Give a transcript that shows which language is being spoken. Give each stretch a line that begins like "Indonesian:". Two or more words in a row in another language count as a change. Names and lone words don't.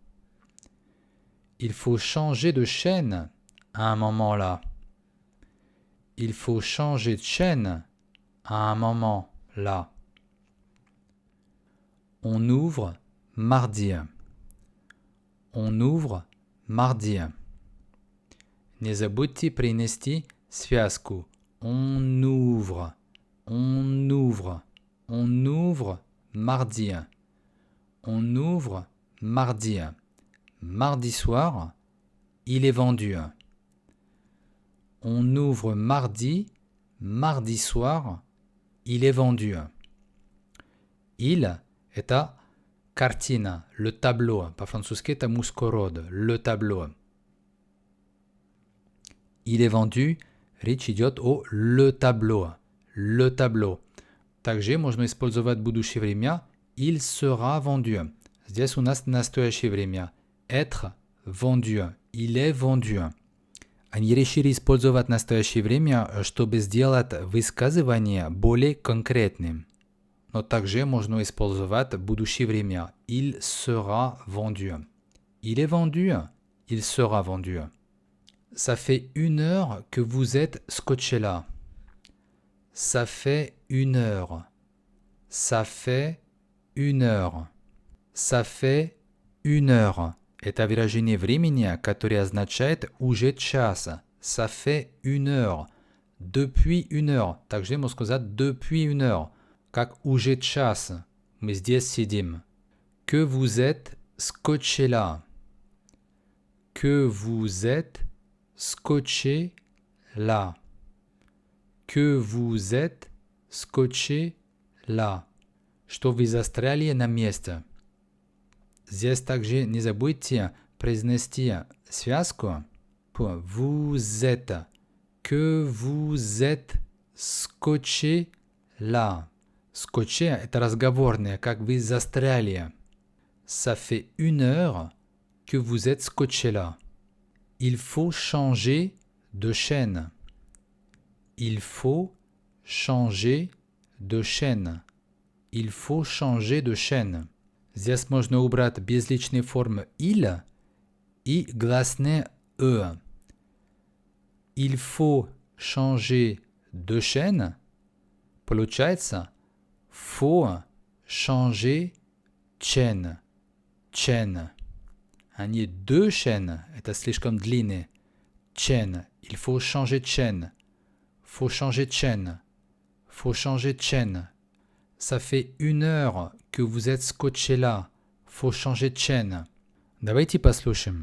French: Il faut changer de chaîne à un moment là. Il faut changer de chaîne à un moment là. On ouvre mardi. On ouvre mardi.
Russian: Не забудьте принести связку.
French: On ouvre. On ouvre. On ouvre mardi. On ouvre mardi. Mardi soir, il est vendu. On ouvre mardi. Mardi soir, il est vendu. Il –
Russian: это картина,
French: le tableau.
Russian: По-французски это мускород,
French: le tableau. Il est vendu,
Russian: речь идет о
French: le tableau. Le tableau.
Russian: Также можно использовать будущее время
French: il sera vendu.
Russian: Здесь у нас настоящее время.
French: Être vendu. Il est vendu.
Russian: Они решили использовать настоящее время, чтобы сделать высказывание более конкретным. Но также можно использовать будущее время.
French: Il sera vendu. Il est vendu. Il sera vendu. Ça fait 1 heure que vous êtes scotché là. Ça fait 1 heure. Ça fait 1 heure. Ça fait 1 heure.
Russian: Это выражение времени, которое означает уже час.
French: Ça fait 1 heure. Depuis 1 heure.
Russian: Также можно сказать
French: depuis 1 heure.
Russian: как уже час. Мы здесь сидим.
French: Que vous êtes scotché là. Que vous êtes scotché là. Que vous êtes scotché là.
Russian: Что вы застряли на месте. Здесь также не забудьте произнести связку.
French: Vous êtes. Que vous êtes scotché là. Scotché –
Russian: это разговорное, как вы застряли.
French: Ça fait 1 heure que vous êtes scotché là. Il faut changer de chaîne. Il faut changer de chaîne. Il faut changer de chaîne.
Russian: Здесь можно убрать безличные формы «il» и гласное «e».
French: Il faut changer de chaîne.
Russian: Получается
French: faut changer chaîne. Chaîne.
Russian: А не
French: deux chaînes.
Russian: Это слишком длинное.
French: Chaîne. Il faut changer de chaîne. Faut changer de chaîne. Faut changer de chaîne. Ça fait 1 heure que vous êtes scotché là. Faut changer de chaîne.
Russian: Давайте послушаем.